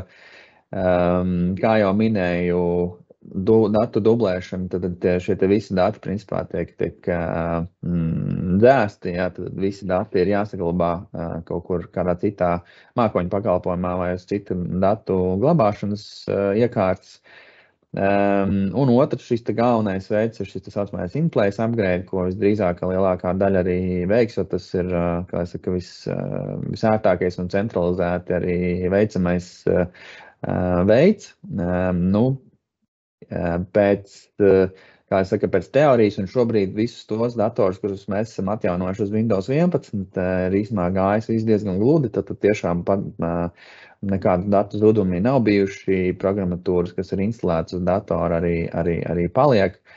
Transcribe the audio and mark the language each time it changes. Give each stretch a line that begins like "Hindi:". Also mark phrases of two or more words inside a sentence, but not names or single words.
Latvian: Kā jau minēju, datu dublēšana, tad šie te visi dati, principā, tiek dzēsti, jā, tad visi dati ir jāsaglabā kaut kur kādā citā mākoņu pakalpojumā vai uz citu datu glabāšanas iekārtas. Un otrs, šis te galvenais veids ir šis tā saucamais
English: in-place upgrade,
Latvian: ko visdrīzāk lielākā daļa arī veiks, jo tas ir, kā es saku, visērtākais un centralizēti arī veicamais veids. Pēc teorijas, un šobrīd visus tos dators, kurus mēs esam atjaunojuši uz Windows 11, ir īstenībā gājis viss diezgan gludi, tad tiešām nekādu datu zudumi nav bijuši, programmatūras, kas ir instalētas uz datoru, arī paliek.